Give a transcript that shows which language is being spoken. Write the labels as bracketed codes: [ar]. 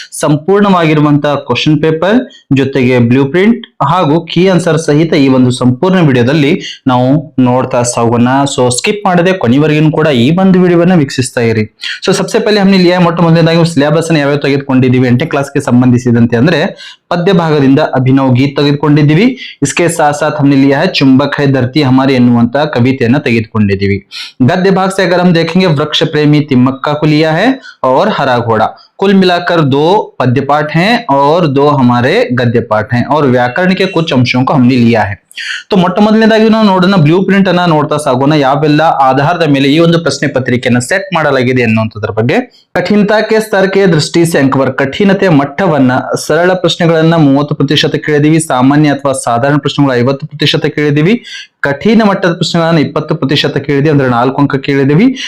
[kn] ಸಂಪೂರ್ಣವಾಗಿರುವಂತಹ question paper ಜೊತೆಗೆ blue print ಹಾಗೂ key answer ಸಹಿತ ಈ ಒಂದು ಸಂಪೂರ್ಣ ವಿಡಿಯೋದಲ್ಲಿ ನಾವು ನೋಡ್ತಾ ಸಾಗೋಣ. ಸೊ ಸ್ಕಿಪ್ ಮಾಡದೆ ಕೊನೆವರೆಗೂ ಕೂಡ ಈ ಒಂದು ವಿಡಿಯೋವನ್ನ ವೀಕ್ಷಿಸ್ತಾ ಇರಿ. ಸೊ [hi] सबसे पहले हमने लिया [kn] ಮೊಟ್ಟ ಮೊದಲನೇದಾಗಿ ಸಿಲೆಬಸ್ ಅನ್ನು ಯಾವ್ಯಾವ ತೆಗೆದುಕೊಂಡಿದ್ದೀವಿ 8ನೇ ಕ್ಲಾಸ್ಗೆ ಸಂಬಂಧಿಸಿದಂತೆ ಅಂದ್ರೆ ಪದ್ಯ ಭಾಗದಿಂದ ಅಭಿನವ್ ಗೀತ್ ತೆಗೆದುಕೊಂಡಿದ್ದೀವಿ. [hi] इसके साथ साथ हमने लिया है चुंबक है धरती हमारी [kn] ಎನ್ನುವಂತ ಕವಿತೆಯನ್ನು ತೆಗೆದುಕೊಂಡಿದ್ದೀವಿ. [hi] गद्य भाग से अगर हम देखेंगे वृक्ष प्रेमी तिम्मक्का को लिया है और हरा घोड़ा. कुल मिलाकर 2 पद्य पाठ हैं और 2 हमारे गद्य पाठ हैं और व्याकरण के कुछ अंशों को हमने लिया है. [kn] तो ಮೊಟ್ಟ ಮೊದಲನೇದಾಗಿ ನಾವು ನೋಡೋಣ ಬ್ಲೂ ಪ್ರಿಂಟ್ ಅನ್ನ ನೋಡ್ತಾ ಸಾಗೋಣ. ಯಾವೆಲ್ಲ ಆಧಾರದ ಮೇಲೆ ಈ ಒಂದು ಪ್ರಶ್ನೆ ಪತ್ರಿಕೆಯನ್ನು ಸೆಟ್ ಮಾಡಲಾಗಿದೆ ಅನ್ನುವಂಥದ್ರ ಬಗ್ಗೆ. ಕಠಿಣತಾಕ್ಕೆ ಸ್ತರಕ್ಕೆ ದೃಷ್ಟಿ [hi] से अंकवर [kn] ಕಠಿಣತೆ ಮಟ್ಟವನ್ನ ಸರಳ ಪ್ರಶ್ನೆಗಳನ್ನ 30% ಕೇಳಿದೀವಿ, ಸಾಮಾನ್ಯ ಅಥವಾ ಸಾಧಾರಣ ಪ್ರಶ್ನೆಗಳು 50% ಕೇಳಿದೀವಿ, ಕಠಿಣ ಮಟ್ಟದ ಪ್ರಶ್ನೆಗಳನ್ನ 20% ಕೇಳಿದೀವಿ, ಅಂದ್ರೆ 4 ಅಂಕ ಕೇಳಿದೀವಿ.